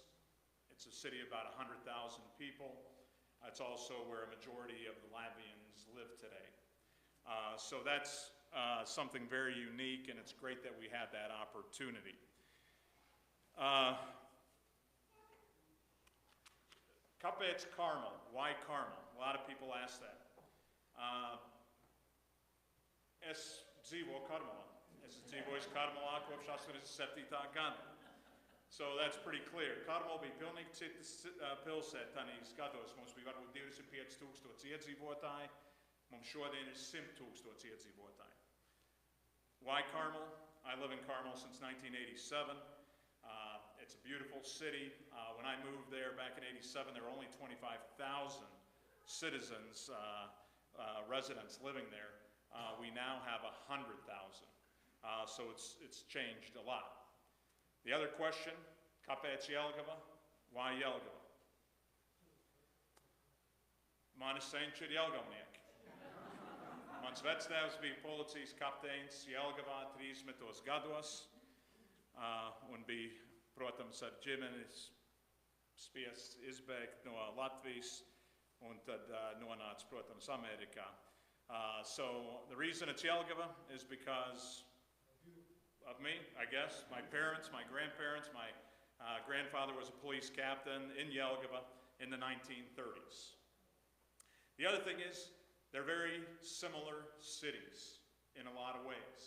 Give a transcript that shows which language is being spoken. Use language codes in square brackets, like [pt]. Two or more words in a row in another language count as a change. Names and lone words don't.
[en] It's a city of about 100,000 people. It's also where a majority of the Latvians live today. So that's something very unique, and it's great that we had that opportunity. [lv] Kāpēc Carmel? [en] Why Carmel? A lot of people ask that. [lv] Es dzīvoju Karmelā. Es dzīvoju Karmelā kopš 87. gada. [en] So that's pretty clear. [lv] Karmel bija pilnīgi cita pilsēta tanīs gados. Mums bija varbūt 25,000 iedzīvotāji. Mums šodien ir 100,000 iedzīvotāji. [en] Why Carmel? I live in Carmel since 1987. It's a beautiful city. When I moved there back in '87, there were only 25,000 citizens, residents living there. We now have 100,000. So it's changed a lot. The other question, [lv] kāpēc Jelgava? [en] Why Jelgava? [lv] Mani senči ir jelgavnieki. Mans vectēvs bija policijas kapteinis Jelgavā 30 gados un bija, protams, ar ģimenes spiests izbēgt no Latvijas un tad nonāca, protams, Amerikā. [en] So the reason it's Jelgava is because of me, I guess. My parents, my grandparents, my grandfather was a police captain in Jelgava in the 1930s. The other thing is, they're very similar cities in a lot of ways.